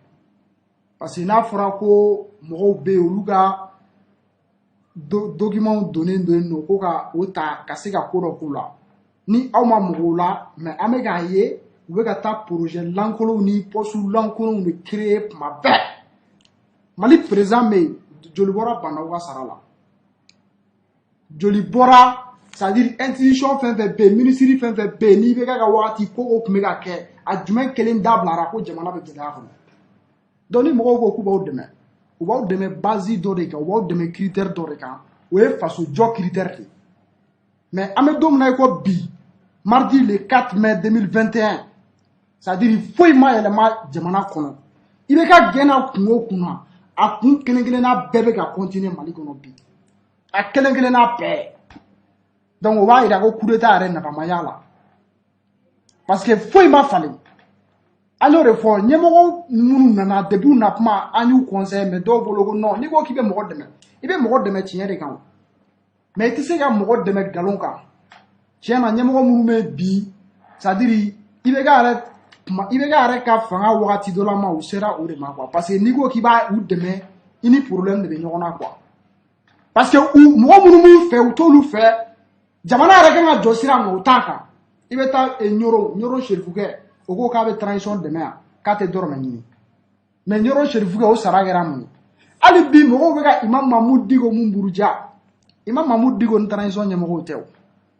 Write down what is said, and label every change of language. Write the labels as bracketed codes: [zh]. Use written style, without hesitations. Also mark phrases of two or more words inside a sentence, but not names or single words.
[fr] Parce que [bm] n'a fɔra ko mɔgɔw bɛ yen olu ka documents donnen no ko ka o ta ka se ka ko dɔ k'u la ni aw ma mɔgɔw la mais an bɛ k'a ye u bɛ ka taa projet lankolonw ni poste lankolonw [fr] de créer [bm] tuma bɛɛ Mali président bɛ yen joli bɔra Bandaw ka sara la joli bɔra [fr] c'est à dire [bm] institution fɛn fɛn bɛ yen ministre fɛn fɛn bɛ yen n'i bɛ ka wagati ko o tun bɛ ka kɛ a jumɛn kelen dabilara ko jamana bɛ gɛlɛya kɔnɔ. Donc ni mɔgɔw ko k'u b'aw dɛmɛ u b'aw dɛmɛ base dɔ de kan u b'aw dɛmɛ critère dɔ de kan o ye faso jɔ critère de mais an bɛ don min na i ko bi [fr] mardi le 4 mai 2021 c'est à dire [bm] foyi ma yɛlɛma jamana kɔnɔ i bɛ ka gɛnna kun o kun na a kun kelen kelenna bɛɛ bɛ ka continuer Mali kɔnɔ bi a kelen kelenna bɛɛ donc o b'a yira ko coup d'état yɛrɛ nafa ma y'a la [fr] parce que [bm] foyi ma falen. [fr] Alors il faut [bm] ɲɛmɔgɔ minnu nana depuis na kuma an y'u [fr] conseil mais [bm] dɔw bolo ko non n'i ko k'i bɛ mɔgɔ dɛmɛ i bɛ mɔgɔ dɛmɛ tiɲɛ de kan mais i tɛ se ka mɔgɔ dɛmɛ nkalon kan tiɲɛ na ɲɛmɔgɔ minnu bɛ bi [fr] c'est à dire [bm] i bɛ ka yɛrɛ ka fanga wagati dɔ la ma u sera o de ma [fr] quoi parce que [bm] n'i ko k'i b'a u dɛmɛ i ni problème de bɛ ɲɔgɔn na [fr] quoi parce que [bm] mɔgɔ minnu b'u fɛ u t'olu fɛ jamana yɛrɛ kan ka jɔ sira ma u t'a kan i bɛ taa ɲoro serifukɛ o ko k'a bɛ transition dɛmɛ yan k'a tɛ dɔrɔmɛ ɲini mais ɲoro serifukɛ o sara kɛra mun ye hali bi mɔgɔw bɛ ka Imam Mahmud Diko mun buruja Imam Mahmud Diko ni transition ɲɛmɔgɔw tɛ o